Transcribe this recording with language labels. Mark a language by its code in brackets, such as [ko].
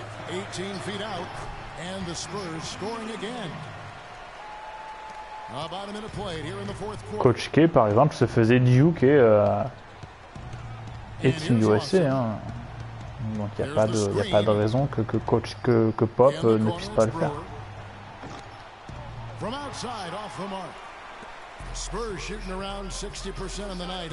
[en] 18 feet out, and the Spurs scoring again. About a minute played here in the fourth quarter. [fr] Coach K, par exemple, se faisait Duke et Team USA, hein. Donc il n'y a pas de raison que Pop ne puisse pas le faire. [en] From outside, off the mark. Spurs shooting around 60% on the night.